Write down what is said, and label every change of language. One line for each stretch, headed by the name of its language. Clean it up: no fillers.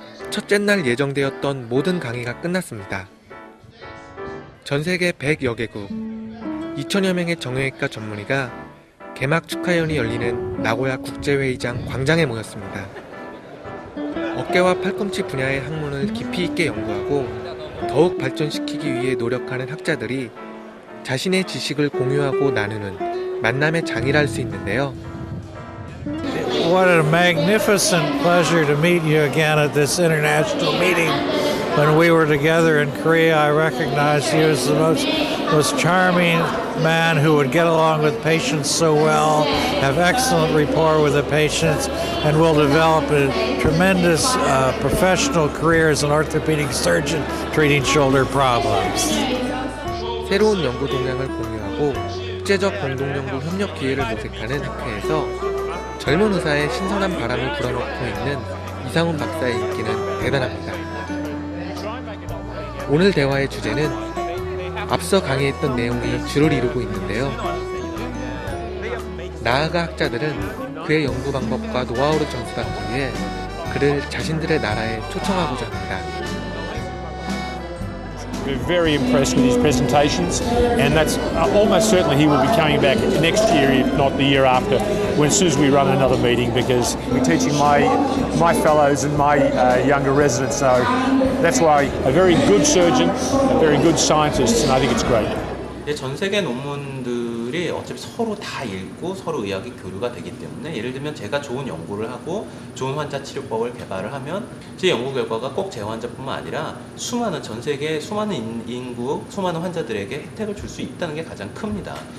Korean: 첫째 날 예정되었던 모든 강의가 끝났습니다. 전 세계 100여 개국, 2천여 명의 정형외과 전문의가 개막 축하연이 열리는 나고야 국제회의장 광장에 모였습니다. 어깨와 팔꿈치 분야의 학문을 깊이 있게 연구하고 더욱 발전시키기 위해 노력하는 학자들이 자신의 지식을 공유하고 나누는 만남의 장이라 할 수 있는데요.
English: What a magnificent pleasure to meet you again at this international meeting. When we were together in Korea, I recognized you as the most charming man who would get along with patients so well, have excellent rapport with the patients, and will develop a tremendous professional career as an orthopedic surgeon treating shoulder problems.
Korean: 새로운 연구 동향을 공유하고 국제적 공동연구 협력 기회를 모색하는 학회에서 젊은 의사의 신선한 바람을 불어넣고 있는 이상훈 박사의 인기는 대단합니다. 오늘 대화의 주제는 앞서 강의했던 내용이 주를 이루고 있는데요. 나아가 학자들은 그의 연구 방법과 노하우를 전수받기 위해 그를 자신들의 나라에 초청하고자 합니다.
English: We're very impressed with his presentations, and that's almost certainly he will be coming back next year, if not the year after, when as soon as we run another meeting, because we're teaching my fellows and my younger residents. So that's why a very good surgeon, a very good scientist, and I think it's great.
Korean: 전 세계 논문들이 어차피 서로 다 읽고 서로 의학의 교류가 되기 때문에, 예를 들면 제가 좋은 연구를 하고 좋은 환자 치료법을 개발을 하면 제 연구 결과가 꼭 제 환자뿐만 아니라 수많은 전 세계 수많은 인구, 수많은 환자들에게 혜택을 줄 수 있다는 게 가장 큽니다.